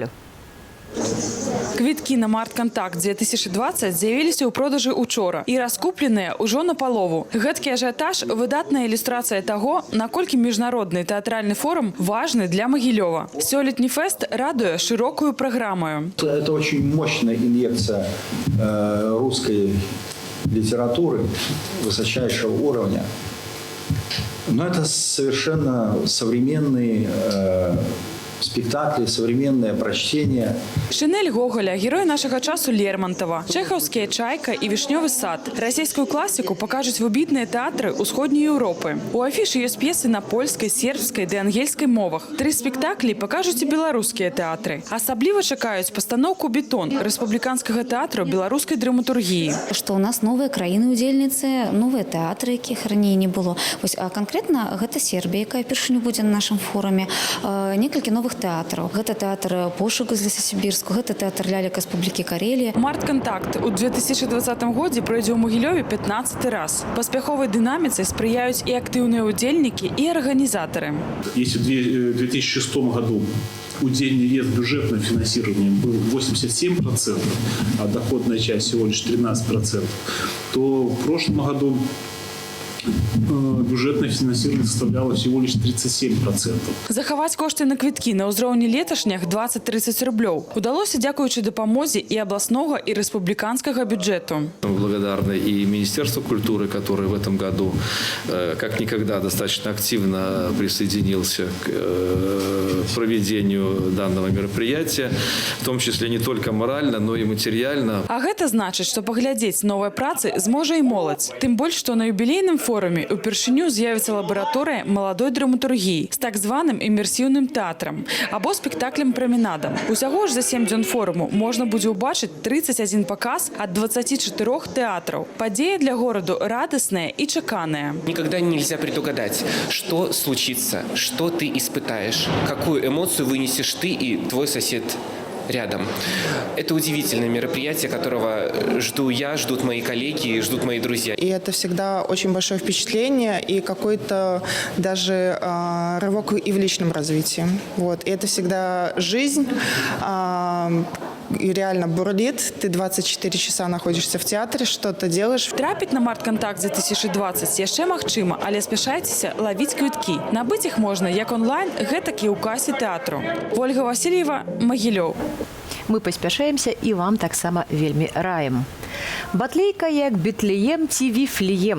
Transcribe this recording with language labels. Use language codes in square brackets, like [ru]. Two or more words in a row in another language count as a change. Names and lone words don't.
[be] Квіткі на «Март-Кантакт» 2020 з'явіліся ў продажы учора і раскупленыя ўжо напалову. Гэткі ажыятаж – выдатная ілюстрацыя таго, наколькі міжнародны тэатральны форум важны для Магілёва. Сёлетні фэст радуе шырокую праграмаю. [ru] Это очень мощная инъекция русской литературы высочайшего уровня. Но это совершенно современные спектакли, современное прочтение. Шинель Гоголя, [be] герой нашага часу Лермонтова, чэхаўскія «Чайка» і «Вішнёвы сад». Расійскую класіку пакажуць выбітныя тэатры ўсходняй Еўропы. У афішы ёсць п'есы на польскай, сербскай ды ангельскай мовах. 3 спектаклі пакажуць і беларускія тэатры. Асабліва чакаюць пастаноўку «Бетон» рэспубліканскага тэатру беларускай драматургіі. Што ў нас новыя краіны-удзельніцы, новыя тэатры, якіх раней не было. Вось, а канкрэтна гэта Сербія, якая першыню будзе на нашым форуме. Некалькі новых тэатраў. Гэта тэатр «Пошук» з Лесасібірску, гэта тэатр «Лялек» Рэспублікі Карелія. Март-кантакт у 2020 годзе пройдзе ў Магілёве 15 раз. Паспяховай дынаміцы спрыяюць і актыўныя удзельнікі, і арганізатары. [ru] Если в 2006 году удельный вес бюджетного финансирования был 87%, а доходная часть всего лишь 13%, то в прошлом году бюджетное финансирование составляло всего лишь 37%. [be] Захаваць кошты на квіткі на ўзроўні леташнях 20-30 рублёў удалося дзякуючы дапамозе і абласнога, і рэспубліканскага бюджэту. [ru] Благодарны и Министерству культуры, которое в этом году как никогда достаточно активно присоединился к проведению данного мероприятия, в том числе не только морально, но и материально. [be] А гэта значыць, што паглядзець новыя працы зможа і моладзь. Тым больш, што на юбілейным форуме упершыню з'явіцца лабараторыя маладой драматургіі з так званым імерсіўным тэатрам або спектаклем «Праменадам». Усяго ж за 7 дзён форуму можна будзе ўбачыць 31 паказ ад 24 тэатраў. Падзея для гораду радасная і чаканая. [ru] Никогда нельзя предугадать, что случится, что ты испытаешь, какую эмоцию вынесешь ты и твой сосед рядом. Это удивительное мероприятие, которого жду я, ждут мои коллеги, ждут мои друзья. И это всегда очень большое впечатление и какой-то даже рывок и в личном развитии. Вот. И это всегда жизнь. И реально бурлит. Ты 24 часа находишься в театре, что-то делаешь. [be] Трапіць на март-кантакт 2020 яшчэ магчыма, але спяшайцеся лавіць квіткі. Набыць іх можна як онлайн, гэтак і ў касе тэатру. Ольга Васильева, Магілёў. Мы паспяшаемся і вам таксама вельмі раім. Батлейка як Бетлеем ці Віфлеем.